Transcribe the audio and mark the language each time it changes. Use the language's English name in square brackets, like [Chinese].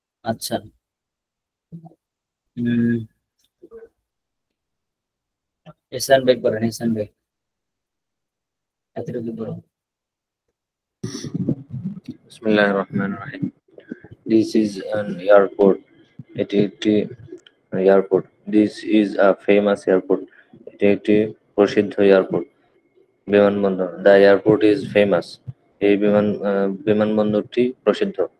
[Bangla] আচ্ছা এসান ভাই করেন, এসান ভাই এতটুকু পড়েন। [Arabic] বিসমিল্লাহির রহমানির রহিম। [English] This is an airport, [Bangla] এটি একটি airport. [English] This is a famous airport, [Bangla] এটি একটি প্রসিদ্ধ এয়ারপোর্ট। [English] বিমানবন্দর, the airport is famous, [Bangla] এই বিমানবন্দরটি প্রসিদ্ধ।